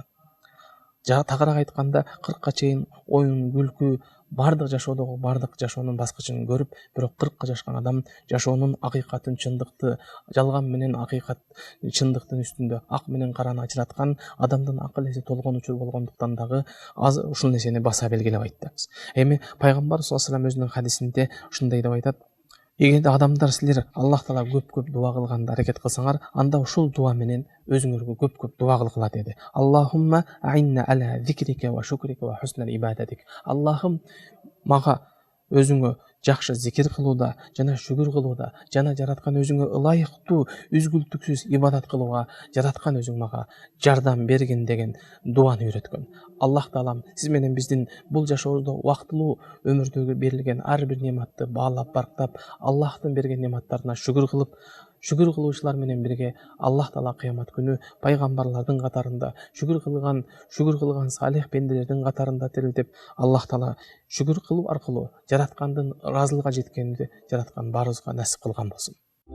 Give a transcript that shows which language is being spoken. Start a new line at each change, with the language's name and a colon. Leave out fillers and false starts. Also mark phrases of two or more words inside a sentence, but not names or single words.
Kyrgyz: Тагыраак айтканда 40ка чейин оюн, күлкү, бардык жашоодогу бардык жашоонун баскычын көрүп, бирок 40ка жашкан адам жашоонун акыйкатын, чындыкты, жалган менен акыйкат, чындыктын үстүндө ак менен караны ажыраткан адамдын акыл эси толгон учур болгондуктан дагы азыр ушул нерсени баса белгилеп айттыбыз. Эми пайгамбар
Arabic: صلى الله عليه وسلم
Kyrgyz: өзүнүн хадисинде ушундай деп айтат: "Эгерде адамдар силер Аллах Таала көп дуа кылганда аракет кылсаңар, анда ушул дуа менен өзүңөргө көп дуа кылгыла" деди.
Arabic: "اللهم أعنا على ذكرك وشكرك وحسن عبادتك".
Kyrgyz: Аллахым, мага өзүңө жакшы зикир кылууда жана шүгүр кылууда жана жараткан өзүңө ылайыктуу, үзгүлтүксүз ибадат кылууга жараткан өзүң мага жардам бергин деген дуаны үйрөткөн. Аллах Таалам сиз менен биздин бул жашоодо убактылуу өмүрдөгү берилген ар бир нематты баалап, барктап, Аллахтын берген нематтарына шүгүр кылып, Шүгүр кылуучулар менен бирге Аллах Таала кыямат күнү пайгамбарлардын катарында, шүгүр кылган салих бенделердин катарында тирилтип, Аллах Таала шүгүр кылуу аркылуу жараткандын ыраазылыгына жеткенди жараткан баарыбызга насип кылган болсун.